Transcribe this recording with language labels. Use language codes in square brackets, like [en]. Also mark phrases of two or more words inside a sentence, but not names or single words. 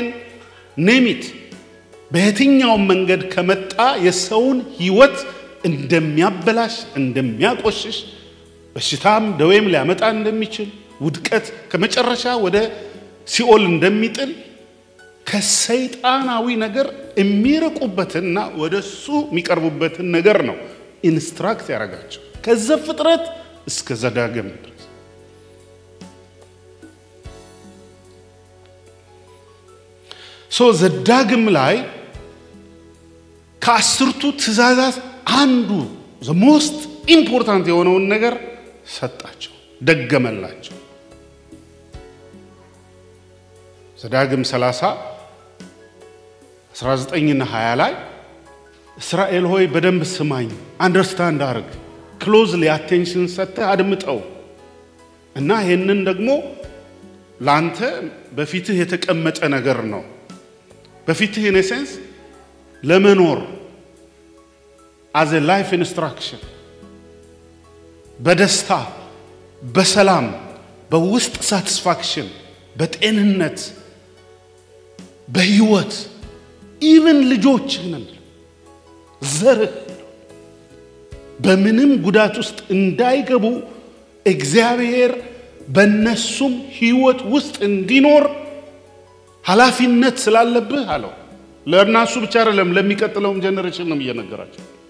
[am] ኔሚት በየትኛው መንገድ ከመጣ የሰውን ህይወት እንደሚያበላሽ እንደሚያቆሽሽ በሽታም ደዌም ሊያመጣ እንደሚችል ውድቀት ከመጨረሻ ወደ ሲኦል እንደሚጥል ከሰይጣናዊ ነገር የሚርቁበትና ወደሱ የሚቀርቡበትን ነገር ነው ኢንስትራክት ያረጋቸው ከዘፍጥረት እስከ ዘዳግም ድረስ ዘዳግም ላይ ከአስርቱ ትእዛዛት አንዱ [en] the most important [am] የሆነውን ነገር ሰጣቸው ደገመላቸው ዘዳግም 30 19 እና 20 ላይ እስራኤል ሆይ በደንብ ስማኝ አንደርስታንድ አርግ [en] closely attention [am] ሰጥተ አድምጠው እና ይሄንን ደግሞ ላንተ በፊትህ የተቀመጠ ነገር ነው በፊትህ [en] in a sense [am] ለመኖር [en] as a life instruction [am] በደስታ በሰላም በውስጥ satisfaction በጤንነት በህይወት even ልጆችህን ዘርህ በምንም ጉዳት ውስጥ እንዳይገቡ እግዚአብሔር በነሱም ህይወት ውስጥ እንዲኖር ኃላፊነት ስላለብህ አለው ለእርናሱ ብቻ አይደለም ለሚቀጥለውም ጄነሬሽን ነው እየነገራቸው